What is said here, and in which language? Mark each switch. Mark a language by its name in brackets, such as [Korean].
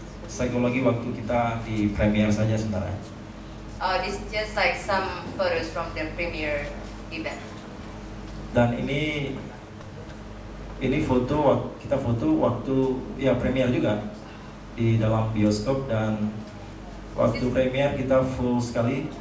[Indonesian] psikologi waktu kita di premier saja sebenarnya. [English] This is just like some photos from the premiere event. [Indonesian] Dan ini foto kita foto waktu ya premier juga di dalam bioskop, dan waktu premier kita full sekali.